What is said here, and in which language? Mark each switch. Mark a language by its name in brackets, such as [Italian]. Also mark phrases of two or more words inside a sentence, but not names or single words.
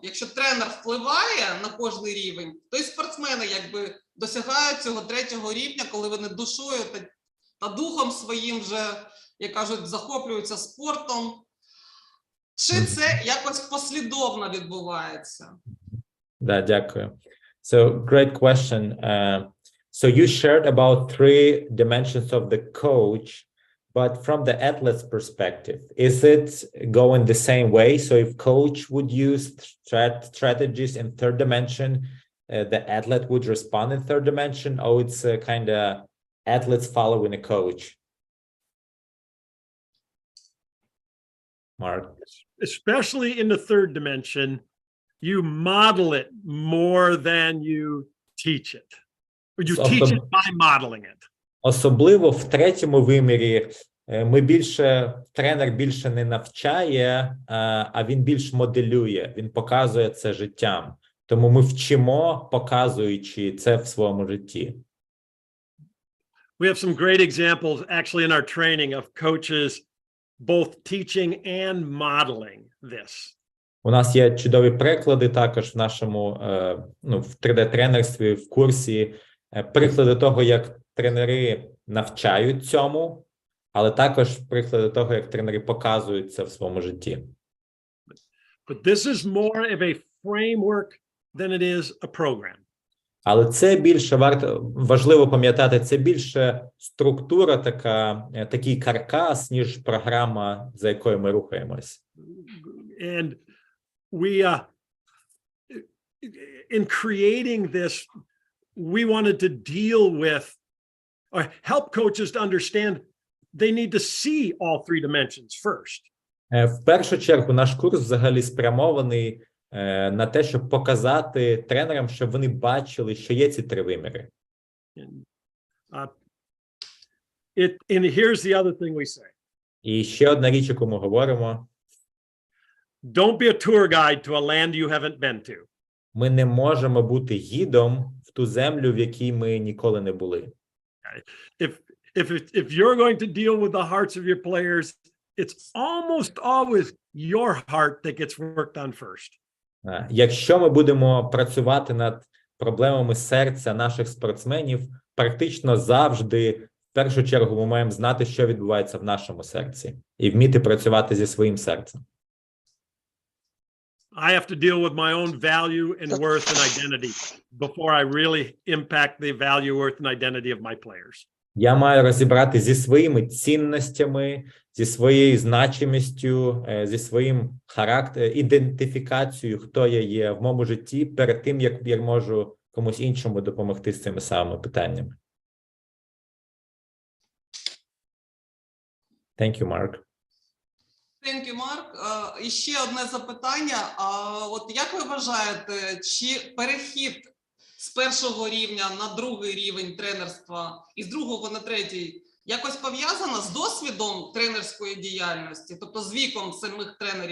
[Ukrainian] Якщо тренер впливає на кожний рівень, то і спортсмени якби досягають цього 3-го рівня, коли вони душою та духом своїм вже, як кажуть, захоплюються спортом. Чи це якось послідовно відбувається? Да, дякую. [English] So great question. So you shared about 3 dimensions of the coach, but from the athlete's perspective, is it going the same way? So if coach would use strategies in 3rd dimension, the athlete would respond in 3rd dimension, or it's kind of athletes following a coach? Mark? especially in the 3rd dimension, you model it more than you teach it. Or you teach it by modeling it. [Ukrainian] Особливо в 3-му вимірі тренер більше не навчає, а він більш моделює, він показує це життям. Тому ми вчимо, показуючи це в своєму житті. [English] We have some great examples actually in our training of coaches both teaching and modeling this. [Ukrainian] У нас є чудові приклади також в нашому в 3D-тренерстві, в курсі, приклади того, як тренери навчають цьому, але також приклади того, як тренери показують це в своєму житті. [English] But this is more of a framework than it is a program. [Ukrainian] Але це більше важливо пам'ятати, це більше структура такий каркас, ніж програма, за якою ми рухаємось. [English] And we, in creating this, we wanted to deal with, or help coaches to understand they need to see all 3 dimensions first. [Ukrainian] В першу чергу наш курс взагалі спрямований на те, щоб показати тренерам, щоб вони бачили, що є ці 3 виміри. [English] And here's the other thing we say. [Ukrainian] І ще одна річ, яку ми говоримо. [English] Don't be a tour guide to a land you haven't been to. [Ukrainian] Ми не можемо бути гідом в ту землю, в якій ми ніколи не були. [English] If you're going to deal with the hearts of your players, it's almost always your heart that gets worked on first. [Ukrainian] Якщо ми будемо працювати над проблемами серця наших спортсменів, практично завжди, в першу чергу, ми маємо знати, що відбувається в нашому серці, і вміти працювати зі своїм серцем. [English] I have to deal with my own value and worth and identity before I really impact the value, worth and identity of my players. [Ukrainian] Я маю розібрати зі своїми цінностями, зі своєю значимістю, зі своїм характером, ідентифікацією, хто я є в моєму житті, перед тим, як я можу комусь іншому допомогти з цими самими питаннями. [English] Thank you, Mark. Thank you, Mark. [Ukrainian] І ще одне запитання. От як ви вважаєте, чи перехід з першого рівня на другий рівень тренерства і з другого на третій якось пов'язано з досвідом тренерської діяльності, тобто з віком самих тренерів?